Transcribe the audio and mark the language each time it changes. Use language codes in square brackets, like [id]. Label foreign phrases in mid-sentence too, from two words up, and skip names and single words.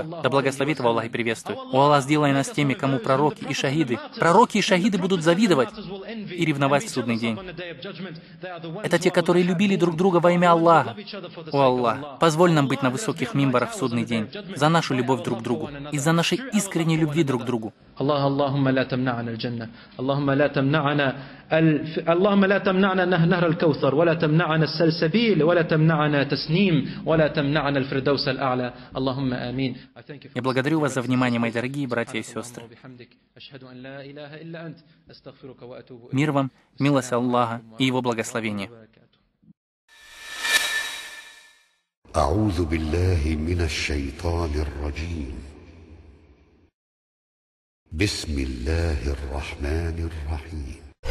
[ru] Да благословит его Аллах и приветствует. О Аллах, сделай нас теми, кому пророки и шахиды будут завидовать и ревновать в судный день. Это те, которые любили друг друга во имя Аллаха. О Аллах, позволь нам быть на высоких мимбарах в судный день за нашу любовь друг к другу, из-за нашей искренней любви друг к другу. [ar] اللهم لا تمنعنا الجنة، اللهم لا تمنعنا نهر الكوثر، ولا تمنعنا السلسبيل، ولا تمنعنا تسنيم، ولا تمنعنا الفردوس الأعلى. اللهم آمين. [ru] Я благодарю вас за внимание, мои дорогие братья и сестры. Мир вам, милость Аллаха и Его благословение. [ar] أعوذ بالله من الشيطان الرجيم. بسم الله الرحمن الرحيم.